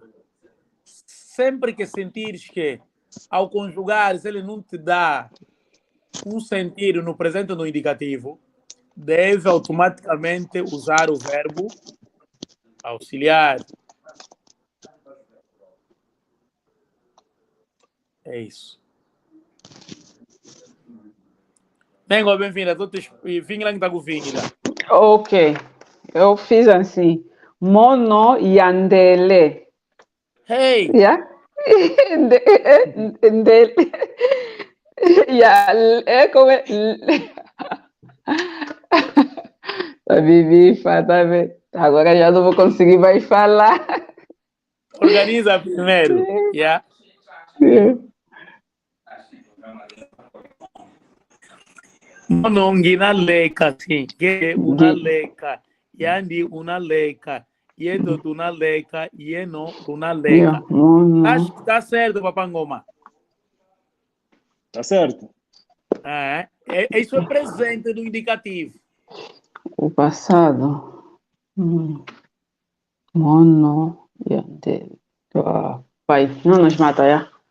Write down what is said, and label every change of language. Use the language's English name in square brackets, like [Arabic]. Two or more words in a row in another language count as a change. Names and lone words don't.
[Portuguese] Sempre que sentires que, ao conjugares, ele não te dá um sentido no presente ou no indicativo, deve automaticamente usar o verbo auxiliar. É isso. Nengo, bem-vinda. Vinha que tá com vinha. Ok. Eu fiz assim. [Kongo] Mono yandele. Hey! [English] Yeah? Ndele. Yeah. [Portuguese] Como é? Vivi, tá vendo? Agora já não vou conseguir mais falar. Organiza primeiro. Yeah? [Kongo] Monongina leka, sim. Que una leka. Yandi una leka. Yedo una leka. Yeno una leka. [Portuguese] Acho que tá certo, Papangoma. Tá certo. Isso é presente do indicativo. O passado. Mono. Pai, não nos mata, já.